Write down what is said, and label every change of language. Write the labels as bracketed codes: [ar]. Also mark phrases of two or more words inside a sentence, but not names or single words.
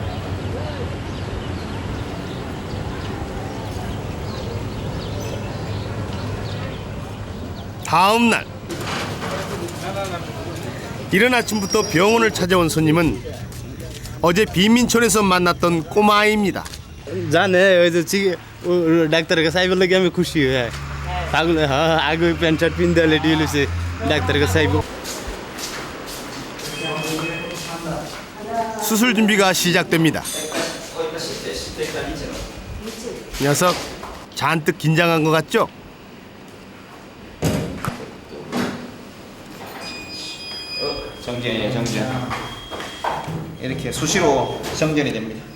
[ko] 다음 날 이른 아침부터 병원을 찾아온 손님은 어제 빈민촌에서 만났던 꼬마아이입니다. [bn] জানে ওই যে ডাক্তারের কাছে আইবার লাগে আমি খুশি হই পাগল হ্যাঁ আগে [en] pant shirt [bn] পিন দিয়ে রেডি হইছে ডাক্তারের কাছে আইব [ko] 수술 준비가 시작됩니다. 녀석 잔뜩 긴장한 것 같죠? 정전이에요 정전 이렇게 수시로 정전이 됩니다.